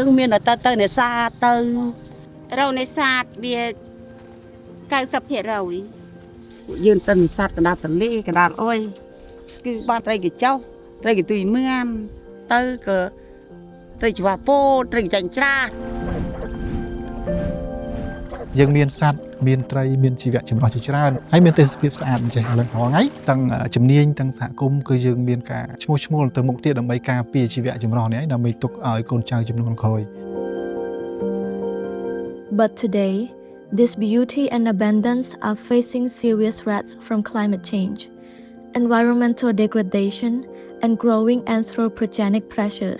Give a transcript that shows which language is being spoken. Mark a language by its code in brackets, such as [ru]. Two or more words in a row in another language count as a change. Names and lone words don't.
[km] មានតែទៅនេសាទទៅរកនេសាទវា 90% យើងទៅនេសាទកណ្ដាលទន្លេកណ្ដាលអុយគឺបានត្រីកញ្ចុះត្រីកន្ទុយមឿនទៅក៏ត្រីច្រវាពោត្រីចាញ់ច្រាស យើងមានសត្វមានត្រីមានជីវៈចម្រុះជាច្រើនហើយមានទេសភាពស្អាតអញ្ចឹងលើកថ្ងៃទាំងជំនាញទាំងសហគមន៍គឺយើងមានការឈ្មោះឈ្មោះទៅមុខទៀតដើម្បីការពារជីវៈចម្រុះនេះដើម្បីទុកឲ្យកូនចៅជំនាន់ក្រោយ [en] But today, this beauty and abundance are facing serious threats from climate change, environmental degradation, and growing anthropogenic pressures.